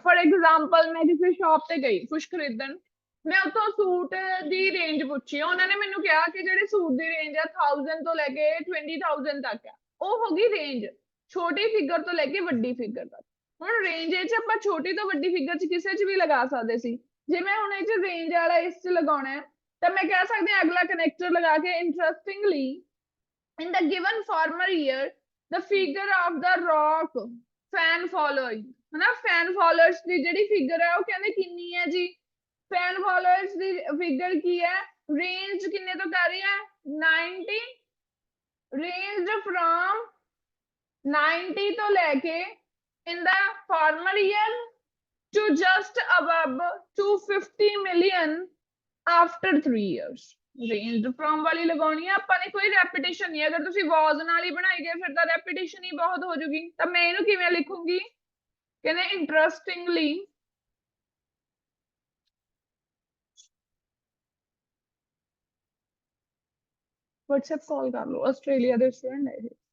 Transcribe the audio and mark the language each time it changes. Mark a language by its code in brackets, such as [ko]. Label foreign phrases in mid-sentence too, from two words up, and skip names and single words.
[en] for example [pa] ਮੈਂ ਕਿਸੇ ਸ਼ਾਪ ਤੇ ਗਈ ਕੁਛ ਖਰੀਦਣ, ਮੈਂ ਉੱਥੋਂ ਸੂਟ ਦੀ ਰੇਂਜ ਪੁੱਛੀ, ਉਹਨਾਂ ਨੇ ਮੈਨੂੰ ਕਿਹਾ ਕਿ ਜਿਹੜੇ ਸੂਟ ਦੀ ਰੇਂਜ ਆ 1000 ਤੋਂ ਲੈ ਕੇ 20000 ਤੱਕ ਆ। ਉਹ ਹੋ ਗਈ ਰੇਂਜ, ਛੋਟੀ ਫਿਗਰ ਤੋਂ ਲੈ ਕੇ ਵੱਡੀ ਫਿਗਰ ਤੱਕ। ਹੁਣ ਰੇਂਜ ਚ ਆਪਾਂ ਛੋਟੀ ਤੋਂ ਵੱਡੀ ਫਿਗਰ ਚ ਕਿਸੇ ਚ ਵੀ ਲਗਾ ਸਕਦੇ ਸੀ। ਜੇ ਮੈਂ ਹੁਣ ਇਹ ਚ ਰੇਂਜ ਵਾਲਾ ਇਸ ਚ ਲਗਾਉਣਾ ਹੈ ਤਾਂ ਮੈਂ ਕਹਿ ਸਕਦੀ ਹਾਂ ਅਗਲਾ ਕਨੈਕਟਰ ਲਗਾ ਕੇ, ਇੰਟਰਸਟਿੰਗਲੀ [en] in the given former year the figure of the rock fan following, [pa] ਹਨਾ, [en] fan followers [pa] ਦੀ ਜਿਹੜੀ ਫਿਗਰ ਹੈ ਉਹ ਕਹਿੰਦੇ ਕਿੰਨੀ ਹੈ ਜੀ। [en] fan followers [pa] ਦੀ ਫਿਗਰ ਕੀ ਹੈ? ਰੇਂਜ ਕਿੰਨੇ ਤੋਂ ਕਰ ਰਹੀ ਹੈ? [en] 90, range from 90 [pa] ਤੋਂ ਲੈ ਕੇ [en] in the former year to just above 250 million after 3 years। range from [pa] ਵਾਲੀ ਲਗਾਉਣੀ ਆ ਆਪਾਂ ਨੇ, ਕੋਈ ਰੈਪੀਟੀਸ਼ਨ ਨਹੀਂ। ਅਗਰ ਤੁਸੀਂ ਵਾਜ਼ ਨਾਲ ਹੀ ਬਣਾਈ ਗਏ ਫਿਰ ਤਾਂ ਰੈਪੀਟੀਸ਼ਨ ਹੀ ਬਹੁਤ ਹੋ ਜੂਗੀ। ਤਾਂ ਮੈਂ ਇਹਨੂੰ ਕਿਵੇਂ ਲਿਖੂੰਗੀ? ਕਹਿੰਦੇ ਇੰਟਰਸਟਿੰਗਲੀ WhatsApp ਕਾਲ ਕਰ ਲਓ, ਆਸਟ੍ਰੇਲੀਆ ਦੇ ਸਟੂਡੈਂਟ ਹੈ ਇਹ।